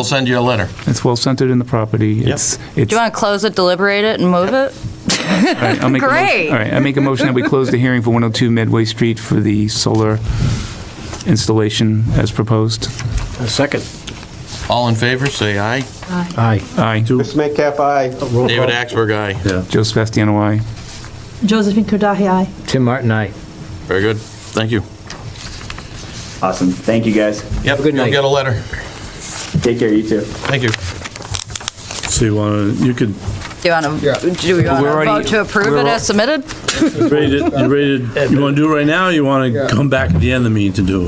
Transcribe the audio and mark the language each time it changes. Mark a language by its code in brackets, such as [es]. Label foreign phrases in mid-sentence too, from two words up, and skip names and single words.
[en] we'll send you a letter. It's well centered in the property. It's. Do you want to close it, deliberate it, and move it? All right, I'll make a motion- Great. All right, I make a motion that we close the hearing for 102 Medway Street for the solar installation as proposed. A second. All in favor, say aye. Aye. Aye. Chris Metcalf, aye. David Axberg, aye. Joe Sebastiano, aye. Josephine Kordahi, aye. Tim Martin, aye. Very good, thank you. Awesome. Thank you, guys. Yep, good you'll night. get a letter. Take care, you too. Thank you. So you could, Do you want to We're already- vote to approve it as submitted? you want to do it right now, or you want to come back at the end of the meeting to do it?